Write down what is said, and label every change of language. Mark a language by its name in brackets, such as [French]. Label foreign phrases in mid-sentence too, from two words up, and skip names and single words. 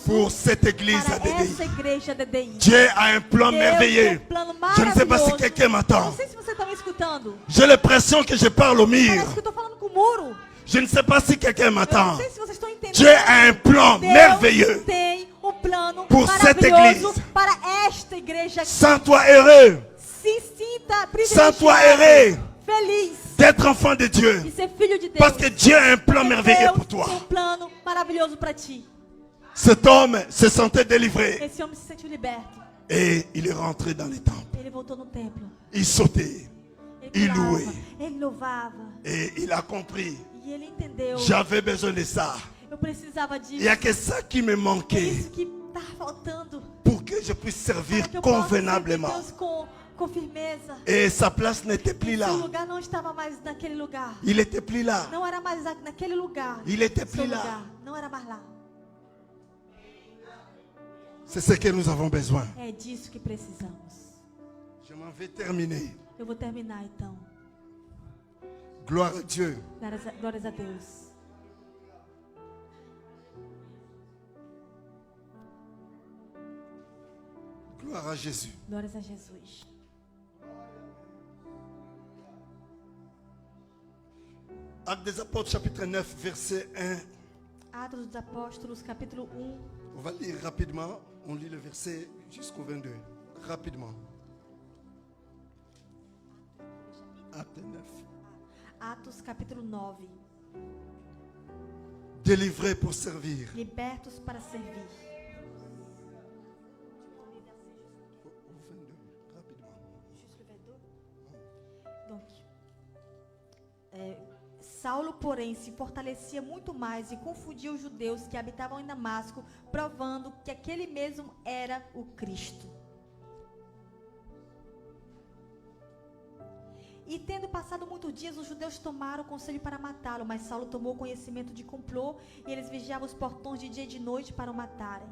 [French] pour cette église à [Portuguese] para DDI. essa igreja DDI. [French] Dieu a un plan [Portuguese] Deus tem um [French] merveilleux. [Portuguese] plano [French] Je ne sais pas si [Portuguese] maravilhoso. [French] quelqu'un m'entend. [Portuguese] Não sei se você está me escutando. [French] J'ai l'impression que je parle au mur. [Portuguese] Parece que eu estou falando com o muro. [French] Je ne sais pas si quelqu'un [Portuguese] Eu não [French] m'entend. [Portuguese] sei se vocês estão entendendo. [French] Dieu a un plan [Portuguese] Deus [French] merveilleux. [Portuguese] tem um plano [French] Pour cette [Portuguese] maravilhoso [French] église. [Portuguese] para esta igreja. [French] Sans toi heureux [Portuguese] Se sinta [French] Sans toi [Portuguese] privilegiado, [French] heureux. [Portuguese] feliz [French] d'être enfant de Dieu. [Portuguese] de ser filho de Deus. [French] Parce que Dieu a un plan [Portuguese] Porque [French] merveilleux [Portuguese] Deus [French] pour toi. [Portuguese] tem um plano maravilhoso para ti. [French] Cet homme se sentait délivré [Portuguese] Esse homem se sentiu liberto. [French] et il est rentré dans les temples. [Portuguese] Ele voltou no templo. [French] Il sautait [Portuguese] Ele [French] Il [Portuguese] pulava, [French] louait. [Portuguese] ele louvava. [French] et il a compris. [Portuguese] E ele entendeu. [French] J'avais besoin de ça. [Portuguese] Eu precisava [French] Il [Portuguese] disso. [French] n'y a que ça qui me [Portuguese] É [French] manquait [Portuguese] isso que está faltando. [French] pour que je puisse servir [Portuguese] Para que eu possa servir [French] convenablement. [Portuguese] Deus com firmeza. [French] Et sa place n'était plus là. [Portuguese] Seu lugar não estava mais naquele lugar. [French] Il n'était plus là. [Portuguese] Não era mais naquele lugar. [French] Il était [Portuguese] Seu [French] plus là. [Portuguese] lugar não era mais lá. [French] C'est ce que nous avons besoin. [Portuguese] É disso que precisamos. [French] Je m'en vais terminer. [Portuguese] Eu vou terminar então. [French] Gloire à Dieu. [Portuguese] Glórias a Deus. [French] Gloire à Jésus. [Portuguese] Glórias a Jesus. [French] Actes des Apôtres, chapitre 9, verset 1. [Portuguese] Atos dos Apóstolos, capítulo 1. [French] On va lire rapidement. On lit le verset jusqu'au 22. Rapidement. Acte 9. [Portuguese] Atos, capítulo 9. [French] Délivré pour servir. [Portuguese] Libertos para servir. [French] Au 22, rapidement. Donc, [Portuguese] Saulo, porém, se fortalecia muito mais e confundia os judeus que habitavam em Damasco, provando que aquele mesmo era o Cristo. E tendo passado muitos dias, os judeus tomaram conselho para matá-lo, mas Saulo tomou conhecimento de complô e eles vigiavam os portões de dia e de noite para o matarem.